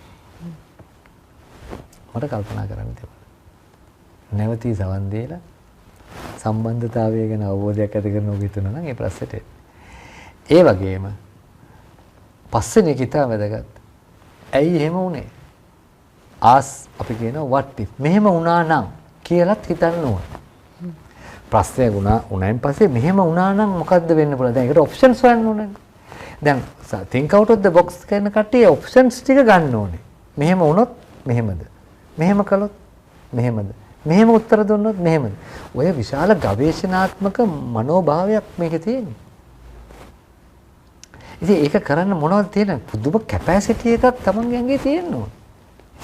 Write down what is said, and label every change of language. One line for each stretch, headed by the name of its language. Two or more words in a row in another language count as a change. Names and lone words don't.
Sinhala: මට කල්පනා කරන්න තිබුණා. නැවතී සවන් දීලා සම්බන්ධතාවය ගැන අවබෝධයක් ඇති කරන ඔබ හිතනවා නම් ඒ ප්‍රශ්නෙට ඒ වගේම පස්සේ කිතා වැදගත්. ඇයි එහෙම වුනේ? අපි කියනවා
English: what if
Sinhala: මෙහෙම වුණා නම් කියලාත් හිතන්න ඕන. ප්‍රශ්නය වුණායින් පස්සේ මෙහෙම වුණා නම් මොකද්ද වෙන්න පුළුවන්? දැන් ඒකට ඔප්ෂන්ස් හොයන්න ඕනේ. දැන්
English: think out of the box
Sinhala: කියන කට්ටිය ඔප්ෂන්ස් ටික ගන්න ඕනේ. මෙහෙම වුණොත් මෙහෙමද? මෙහෙම කළොත් මෙහෙමද? මෙහෙම උත්තර දුන්නොත් මෙහෙමද? ඔය විශාල ගවේෂණාත්මක මනෝභාවයක් මේකේ තියෙන්නේ. ඉතින් ඒක කරන්න මොනවද තියෙන්නේ? පුදුම කැපැසිටි එකක් තමන්ගේ ඇඟේ තියෙන්න ඕන.